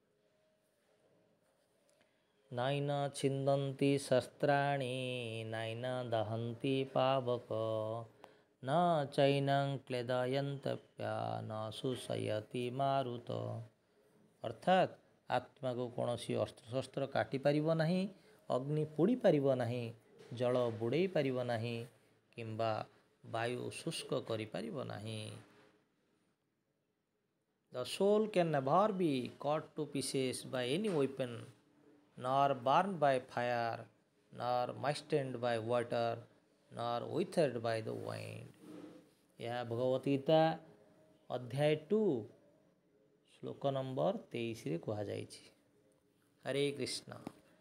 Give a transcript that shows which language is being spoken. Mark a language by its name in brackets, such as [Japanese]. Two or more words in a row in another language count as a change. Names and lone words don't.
[Sanskrit] ନାଇନ ଛିନ୍ଦନ୍ତି ଶସ୍ତ୍ରାଣି ନାଇନ ଦହନ୍ତି ପାବକ ନ ଚୈନଂ କ୍ଲେଦୟନ୍ତପ୍ୟା ନ ଶୋଷୟତି ମାରୁତ। [Odia] ଅର୍ଥାତ୍ ଆତ୍ମାକୁ କୌଣସି ଅସ୍ତ୍ରଶସ୍ତ୍ର କାଟିପାରିବ ନାହିଁ, ଅଗ୍ନି ପୋଡ଼ି ପାରିବ ନାହିଁ, ଜଳ ବୁଡ଼େଇ ପାରିବ ନାହିଁ କିମ୍ବା ବାୟୁ ଶୁଷ୍କ କରିପାରିବ ନାହିଁ। [English] The soul can never be cut to pieces by any weapon, nor burned by fire, nor moistened by water, nor withered by the wind. [Odia] ଏହା ଭଗବତ ଗୀତା ଅଧ୍ୟାୟ 2 ଶ୍ଲୋକ ନମ୍ବର 23ରେ କୁହାଯାଇଛି। ହରେ କୃଷ୍ଣ।